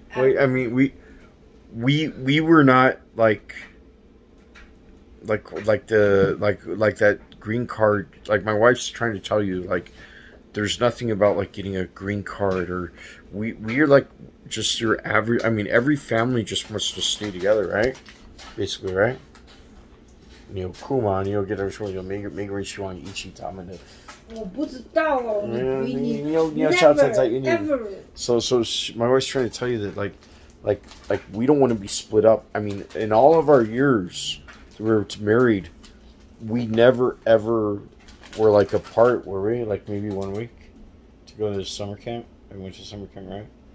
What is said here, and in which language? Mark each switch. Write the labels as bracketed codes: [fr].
[en] Wait, I mean, we were not like that green card. Like my wife's trying to tell you, like there's nothing about like getting a green card, or we're like just your average. I mean, every family just wants to stay together, right? Basically, right? [zh] 你有哭吗？你有跟他说有每个人希望一起他们的。我不知道哦，你要下次再 [en] never. So my wife's trying to tell you that like we don't want to be split up. I mean, in all of our years that we were married, we never ever were like apart, were we? Like maybe 1 week to go to the summer camp. I went to summer camp, right?